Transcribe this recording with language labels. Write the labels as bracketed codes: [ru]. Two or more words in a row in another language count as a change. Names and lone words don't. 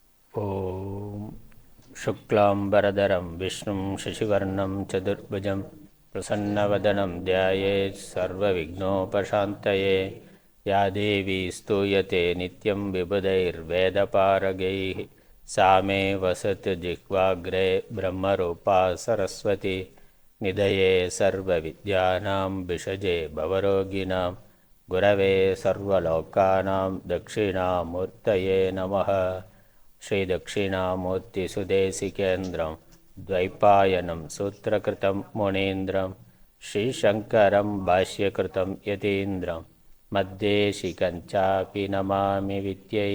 [sa] ॐ शुक्लाम्बरधरं विष्णुं शशिवर्णं चतुर्भुजम् प्रसन्नवदनं ध्यायेत् सर्वविघ्नोपशान्तये या देवी स्तूयते नित्यं विबुधैर्वेदपारगैः सा मे वसतु जिह्वाग्रे ब्रह्मरूपा सरस्वती निधये सर्वविद्यानां विषजे भवरोगिणां गुरवे सर्वलोकानां दक्षिणामूर्तये नमः. श्री दक्षिणामूर्तिसुदेशिकेन्द्रं द्वैपायनं सूत्रकृतं मुनीन्द्रं श्रीशङ्करं भाष्यकृतं यतीन्द्रं मद्देशिकञ्चापि नमामि विद्यै.